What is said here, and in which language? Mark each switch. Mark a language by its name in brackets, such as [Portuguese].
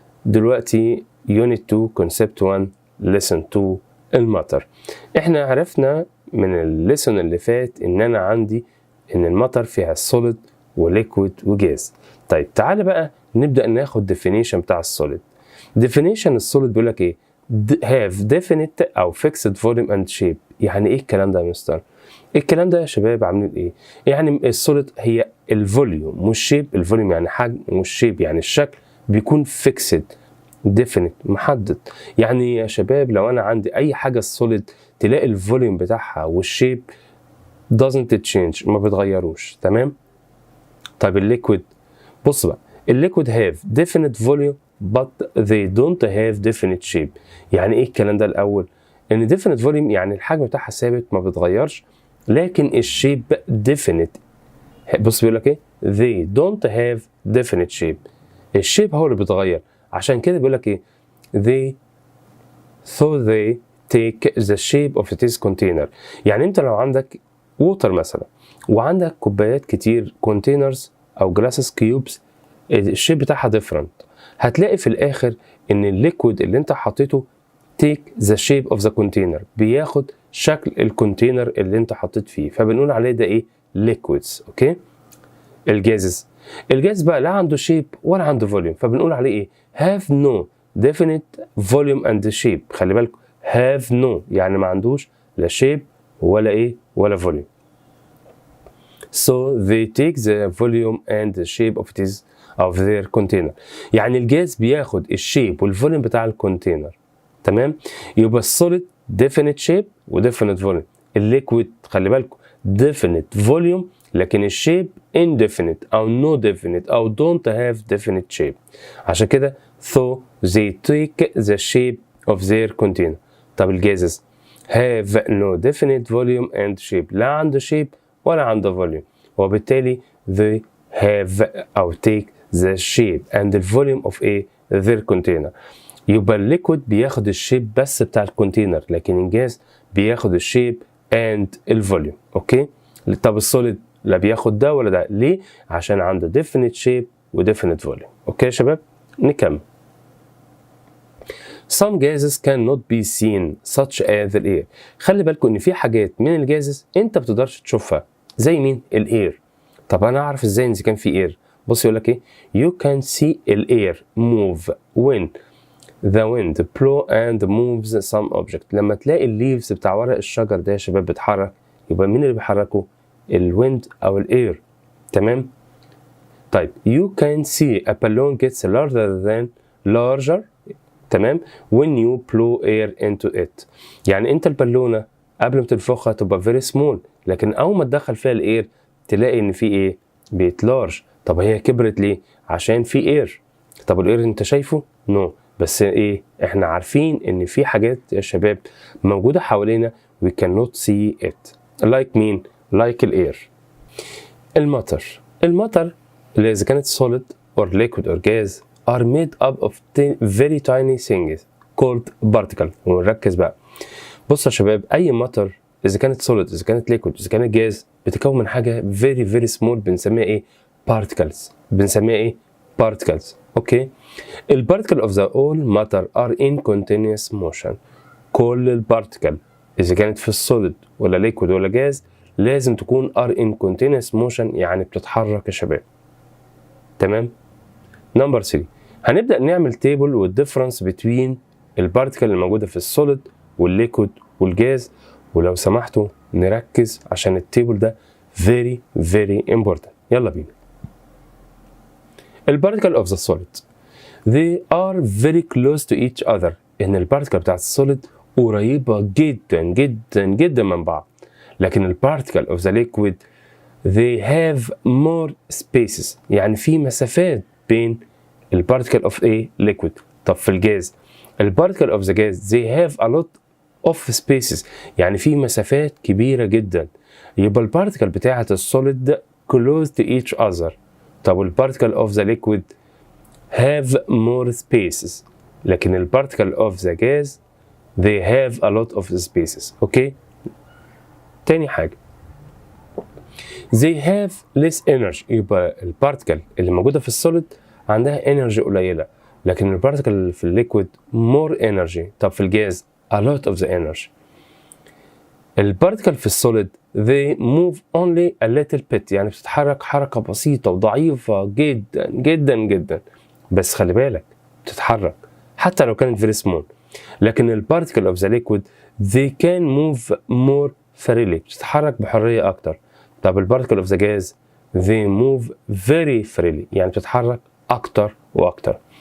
[Arabic] دلوقتي يونت 2 كونسبت 1 ليسون 2 المطر. احنا عرفنا من الليسون اللي فات ان انا عندي ان المطر فيها سوليد وليكويد وجاز. طيب تعالى بقى نبدأ ناخد definition بتاع السوليد. [English] definition السوليد [Arabic] بيقول لك ايه؟ [English] have definite او fixed volume and shape. [Arabic] يعني ايه الكلام ده يا مستر؟ الكلام ده يا شباب عاملين ايه؟ يعني السوليد هي الفوليوم والشيب. الفوليوم يعني حجم والشيب يعني الشكل بيكون فيكسد ديفينيت محدد. يعني يا شباب لو انا عندي اي حاجه السوليد تلاقي الفوليوم بتاعها والشيب [English] doesn't change [Arabic] ما بيتغيروش. تمام؟ طيب الليكويد، بص بقى، الليكويد [English] have definite volume but they don't have definite shape. [Arabic] يعني ايه الكلام ده الاول؟ ان [English] definite volume [Arabic] يعني الحجم بتاعها ثابت ما بيتغيرش، لكن الشيب definite. بص بيقول لك ايه؟ [English] they don't have definite shape. [Arabic] الشيب هو اللي بيتغير، عشان كده بيقول لك ايه؟ [English] they they take the shape of this container. [Arabic] يعني انت لو عندك ووتر مثلا وعندك كوبايات كتير containers او glasses cubes، الشيب بتاعها different، هتلاقي في الاخر ان الليكويد اللي انت حطيته [English] take the shape of the container، [Arabic] بياخد شكل الكونتينر اللي انت حطيت فيه، فبنقول عليه ده ايه؟ liquids. اوكي. الجاز بقى لا عنده شيب ولا عنده فوليوم، فبنقول عليه ايه؟ [English] have no definite volume and shape. [Arabic] خلي بالكم [English] have no [Arabic] يعني ما عندوش لا شيب ولا ايه ولا فوليوم. [English] So they take the volume and the shape of their container. [Arabic] يعني الجاز بياخد الشيب والفوليوم بتاع الكونتينر. تمام؟ يبقى السوليد definite shape و definite volume. الليكويد خلي بالكم definite volume لكن الشيب indefinite او no definite او [English] don't have definite shape. [Arabic] عشان كده [English] so they take the shape of their container. [Arabic] طب الجازز [English] have no definite volume and shape، لا عنده shape ولا عنده volume، وبالتالي they have أو take the shape and the volume of their container. [Arabic] يبقى الليكويد بياخد الشيب بس بتاع الكونتينر، لكن الجاز بياخد الشيب and الفوليوم. اوكي. طب السوليد لا بياخد ده ولا ده، ليه؟ عشان عنده definite shape و definite volume. اوكي يا شباب نكمل. [English] Some gases cannot be seen such as the air. [Arabic] خلي بالكم ان في حاجات من الجازز انت بتقدرش تشوفها، زي مين؟ الاير. طب انا اعرف ازاي اذا كان في اير؟ بص يقول لك ايه؟ [English] You can see [Arabic] الاير [English] move when the wind blow and moves some object. [Arabic] لما تلاقي الليفز بتاع ورق الشجر ده يا شباب بتحرك، يبقى مين اللي بيحركه؟ الويند او الاير. تمام؟ طيب [English] you can see a balloon gets larger تمام when you blow air into it. [Arabic] يعني انت البالونه قبل ما تنفخها تبقى [English] very small، [Arabic] لكن اول ما تدخل فيها الاير تلاقي ان في ايه؟ بيتلارج. طب هي كبرت ليه؟ عشان في اير. طب الاير انت شايفه؟ نو. بس ايه؟ احنا عارفين ان في حاجات يا شباب موجوده حوالينا [English] we cannot see it. like مين؟ like الاير. [Arabic] المطر اللي اذا كانت [English] solid or liquid or gas are made up of very tiny things called particle. [Arabic] ونركز بقى. بص يا شباب اي مطر اذا كانت solid اذا كانت liquid اذا كانت gas بتكون من حاجه [English] very very small [Arabic] بنسميها ايه؟ particles. بنسميها ايه؟ particles. اوكي. [English] البارتكل of the all matter are in continuous motion. [Arabic] كل البارتكل اذا كانت في السوليد ولا liquid ولا جاز لازم تكون [English] are in continuous motion، [Arabic] يعني بتتحرك يا شباب. تمام؟ نمبر 3 هنبدأ نعمل تيبل والديفرنس بين البارتكل الموجودة في السوليد والليكويد والجاز، ولو سمحتوا نركز عشان التيبل ده [English] very very important. [Arabic] يلا بينا. [English] البارتكل of the solid they are very close to each other. [Arabic] ان البارتكل بتاعت السوليد قريبة جدا جدا جدا من بعض، لكن البارتكل [English] of the liquid they have more spaces، [Arabic] يعني في مسافات بين البارتكل of a liquid. طب في الجاز البارتكل [English] of the gas they have a lot of spaces، [Arabic] يعني في مسافات كبيرة جدا. يبقى البارتكل بتاعت السوليد [English] close to each other. طب البارتكل of the liquid have more spaces، [Arabic] لكن البارتكل [English] of the gas they have a lot of spaces. اوكي. [Arabic] تاني حاجة [English] they have less energy، [Arabic] يبقى البارتكل اللي موجودة في السوليد عندها انرجي قليلة، لكن البارتكل اللي في الليكويد [English] more energy. [Arabic] طب في الجاز [English] a lot of the energy. [Arabic] البارتكل في السوليد [English] they move only a little bit، [Arabic] يعني بتتحرك حركة بسيطة وضعيفة جدا جدا جدا، بس خلي بالك بتتحرك حتى لو كانت [English] very small. لكن البارتكل of the liquid they can move more freely، [Arabic] بتتحرك بحرية أكتر. طب البارتكل [English] of the gas they move very freely، [Arabic] يعني بتتحرك أكتر وأكتر.